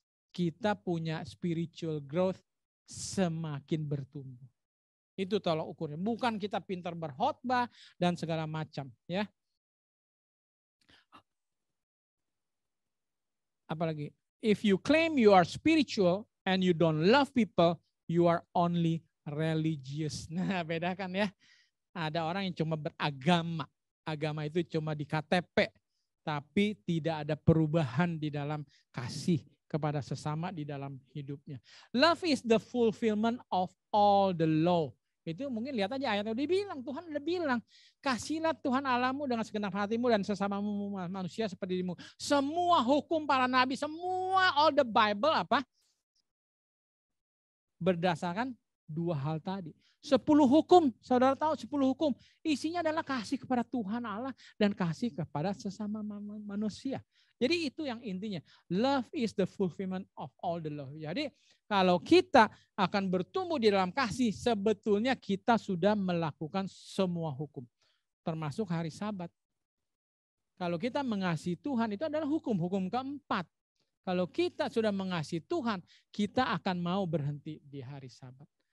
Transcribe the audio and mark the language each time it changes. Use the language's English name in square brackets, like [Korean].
[Indonesian] Kita punya spiritual growth, semakin bertumbuh. Itu tolak ukurnya. Bukan kita pintar berkhotbah dan segala macam, ya. [English] Apalagi, if you claim you are spiritual and you don't love people, you are only religious. [Indonesian] Nah, bedakan ya. Ada orang yang cuma beragama. Agama itu cuma di KTP, tapi tidak ada perubahan di dalam kasih kepada sesama di dalam hidupnya. [English] Love is the fulfillment of all the law. [Indonesian] Itu mungkin lihat aja ayatnya udah bilang, Tuhan udah bilang, kasihlah Tuhan Allahmu dengan segenap hatimu dan sesamamu manusia seperti dirimu. Semua hukum para nabi, semua [English] all the Bible [Indonesian] apa? Berdasarkan 2 hal tadi. 10 hukum, saudara tahu 10 hukum. Isinya adalah kasih kepada Tuhan Allah dan kasih kepada sesama manusia. Jadi itu yang intinya. [English] Love is the fulfillment of all the law. [Indonesian] Jadi kalau kita akan bertumbuh di dalam kasih, sebetulnya kita sudah melakukan semua hukum. Termasuk hari Sabat. Kalau kita mengasihi Tuhan, itu adalah hukum keempat. Kalau kita sudah mengasihi Tuhan, kita akan mau berhenti di hari Sabat.